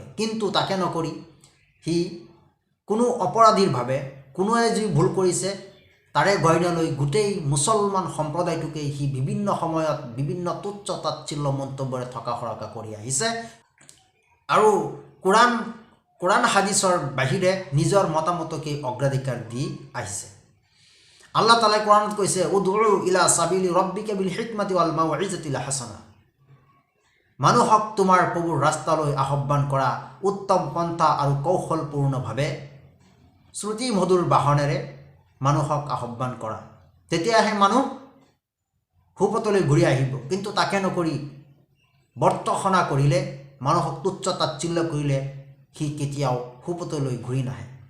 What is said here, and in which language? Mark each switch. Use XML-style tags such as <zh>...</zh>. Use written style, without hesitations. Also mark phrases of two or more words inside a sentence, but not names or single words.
<as>কিন্তু তাকে নকৰি সি কোনো অপৰাধীৰ ভাৱে কোনোৱে যি ভুল কৰিছে তাৰে গইনালৈ গোটেই মুছলমান সম্প্ৰদায়টোকেই সি বিভিন্ন সময়ত বিভিন্ন তুচ্ছ তাচ্ছিল্য মন্তব্যৰে থকা সৰকা কৰি আহিছে। আৰু কোৰাণ হাদিছৰ বাহিৰে নিজৰ মতামতকেই অগ্ৰাধিকাৰ দি আহিছে। আল্লাহ তালাই কোৰাণত কৈছে</as> <ar>ادع إلى سبيل ربك بالحكمة والموعظة الحسنة.</ar> <as>মানুহক তোমাৰ প্ৰভুৰ ৰাস্তালৈ আহ্বান কৰা উত্তম পন্থা আৰু কৌশলপূৰ্ণভাৱে শ্ৰুতি মধুৰ বাহনেৰে মানুহক আহ্বান কৰা, তেতিয়াহে মানুহ সুপথলৈ ঘূৰি আহিব। কিন্তু তাকে নকৰি বৰ্তসনা কৰিলে, মানুহক তুচ্ছ তাচ্ছিল্য কৰিলে সি কেতিয়াও সুপথলৈ ঘূৰি নাহে।</as>